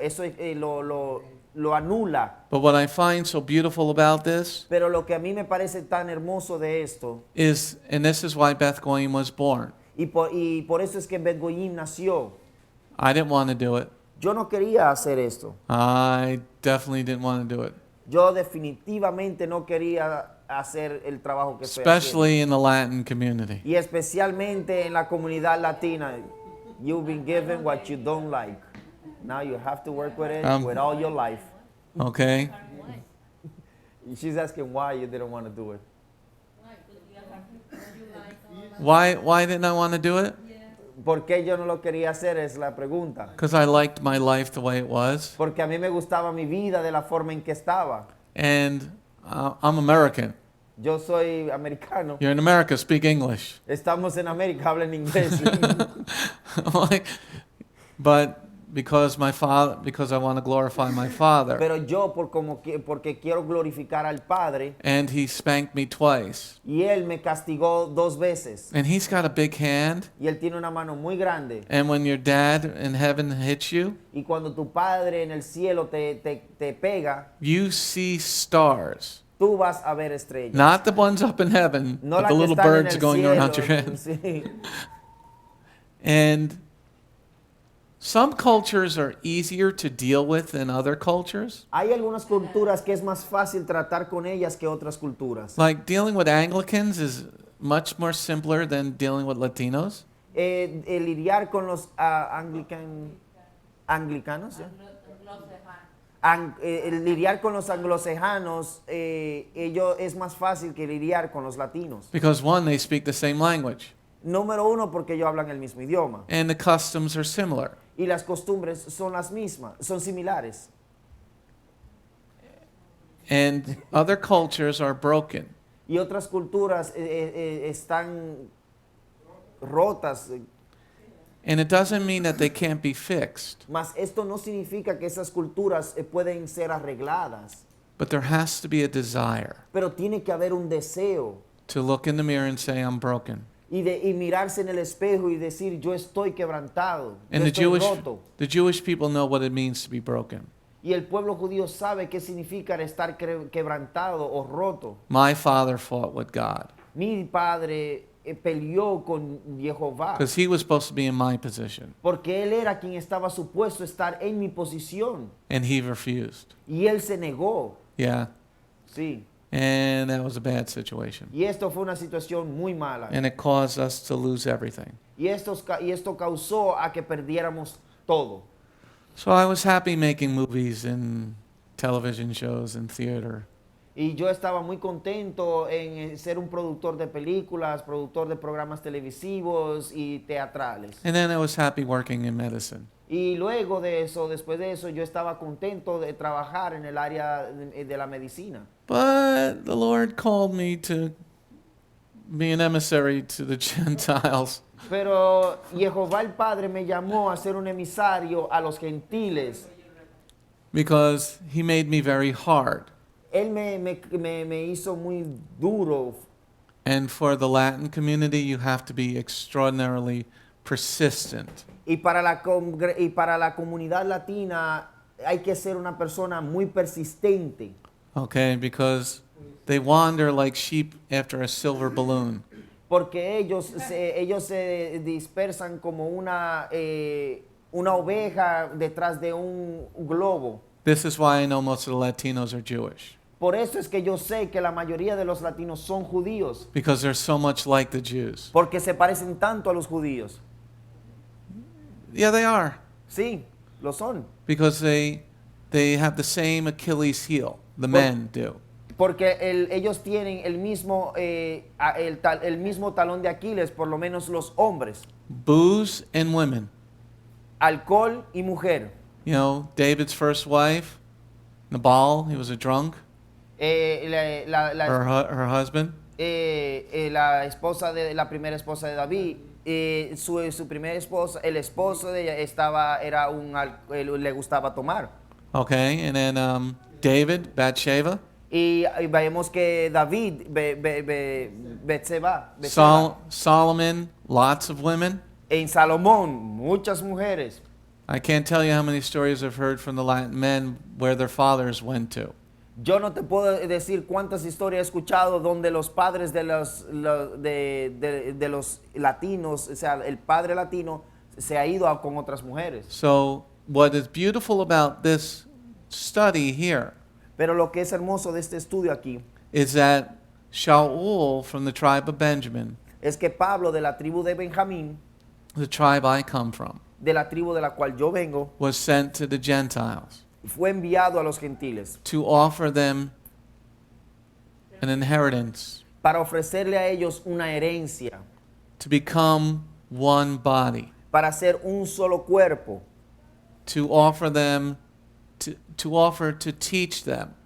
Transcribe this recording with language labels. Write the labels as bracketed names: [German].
[Spanish] Eso lo anula. [English] But what I find so beautiful about this [Spanish] Pero lo que a mí me parece tan hermoso de esto, [English] is, and this is why Beth Goyim was born. [Spanish] y por eso es que Bet Goyim nació. [English] I didn't want to do it. [Spanish] Yo no quería hacer esto. [English] I definitely didn't want to do it. [Spanish] Yo definitivamente no quería hacer el trabajo que estoy haciendo. [English] Especially in the Latin community. [Spanish] Y especialmente en la comunidad latina. [English] You've been given what you don't like. Now you have to work with it with all your life. Okay? She's asking why you didn't want to do it. Why didn't I want to do it? [Spanish] ¿Por qué yo no lo quería hacer? Es la pregunta. [English] Because I liked my life the way it was. [Spanish] Porque a mí me gustaba mi vida de la forma en que estaba. [English] And I'm American. [Spanish] Yo soy americano. [English] You're in America, speak English. [Spanish] Estamos en América, hablan inglés. [English] Like, but because I want to glorify my father. [Spanish] Pero yo porque quiero glorificar al Padre, [English] And he spanked me twice. [Spanish] y Él me castigó 2 veces. [English] And he's got a big hand. [Spanish] Y Él tiene una mano muy grande. [English] And when your dad in heaven hits you, [Spanish] Y cuando tu Padre en el cielo te pega, [English] you see stars. [Spanish] tú vas a ver estrellas. [English] Not the ones up in heaven, [Spanish] No la [English] the [Spanish] que [English] little [Spanish] están en [English] birds [Spanish] el [English] going [Spanish] cielo. [English] around your head. [Spanish] Sí. [English] And some cultures are easier to deal with than other cultures. [Spanish] Hay algunas culturas que es más fácil tratar con ellas que otras culturas. [English] Like dealing with Anglicans is much more simpler than dealing with Latinos. [Spanish] Lidiar con los anglicanos, ¿ya? Lidiar con los anglosajanos, ello es más fácil que lidiar con los latinos. [English] Because one, they speak the same language. [Spanish] Número uno, porque ellos hablan el mismo idioma. [English] And the customs are similar. [Spanish] Y las costumbres son las mismas, son similares. [English] And other cultures are broken. [Spanish] Y otras culturas están rotas. [English] And it doesn't mean that they can't be fixed. [Spanish] Mas esto no significa que esas culturas pueden ser arregladas. [English] But there has to be a desire [Spanish] Pero tiene que haber un deseo. [English] to look in the mirror and say, I'm broken. [Spanish] Y mirarse en el espejo y decir, yo estoy quebrantado, [English] And [Spanish] yo estoy roto. [English] the Jewish people know what it means to be broken. [Spanish] Y el pueblo judío sabe qué significa estar quebrantado o roto. [English] My father fought with God [Spanish] Mi padre peleó con Yehovah, [English] because he was supposed to be in my position. [Spanish] porque él era quien estaba supuesto estar en mi posición. [English] And he refused. [Spanish] Y él se negó. [English] Yeah. [Spanish] Sí. [English] And that was a bad situation. [Spanish] Y esto fue una situación muy mala. [English] And it caused us to lose everything. [Spanish] Y esto causó a que perdiéramos todo. [English] So I was happy making movies and television shows and theater. [Spanish] Y yo estaba muy contento en ser un productor de películas, productor de programas televisivos y teatrales. [English] And then I was happy working in medicine. [Spanish] Y luego de eso, después de eso, yo estaba contento de trabajar en el área de la medicina. [English] But the Lord called me to be an emissary to the Gentiles. [Spanish] Pero Yehová el Padre me llamó a ser un emisario a los gentiles. [English] Because he made me very hard. [Spanish] Él me hizo muy duro. [English] And for the Latin community, you have to be extraordinarily persistent. [Spanish] Y para la comunidad latina hay que ser una persona muy persistente. [English] Okay, because they wander like sheep after a silver balloon. [Spanish] Porque ellos se dispersan como una oveja detrás de un globo. [English] This is why I know most of the Latinos are Jewish. [Spanish] Por eso es que yo sé que la mayoría de los latinos son judíos. [English] Because they're so much like the Jews. [Spanish] Porque se parecen tanto a los judíos. [English] Yeah, they are. [Spanish] Sí, lo son. [English] Because they have the same Achilles heel. The men do. [Spanish] Porque ellos tienen el mismo talón de Aquiles, por lo menos los hombres. [English] Booze and women. [Spanish] Alcohol y mujer. [English] You know, David's first wife, Nabal, he was a drunk. Her husband. [Spanish] La primera esposa de David, su primera esposa, el esposo de ella le gustaba tomar. [English] Okay, and then David, Bathsheba. [Spanish] Y vemos que David, Betseba. [English] Solomon, lots of women. [Spanish] En Salomón, muchas mujeres. [English] I can't tell you how many stories I've heard from the Latin men where their fathers went to. [Spanish] Yo no te puedo decir cuántas historias he escuchado donde los padres de los latinos, o sea, el padre latino se ha ido con otras mujeres. [English] So, what is beautiful about this study here [Spanish] Pero lo que es hermoso de este estudio aquí [English] is that Sha'ul from the tribe of Benjamin, [Spanish] es que Pablo de la tribu de Benjamín, [English] the tribe I come from, [Spanish] de la tribu de la cual yo vengo, [English] was sent to the Gentiles [Spanish] fue enviado a los gentiles [English] to offer them an inheritance, [Spanish] para ofrecerle a ellos una herencia, [English] to become one body, [Spanish] para ser un solo cuerpo, [English] to offer them, to teach them.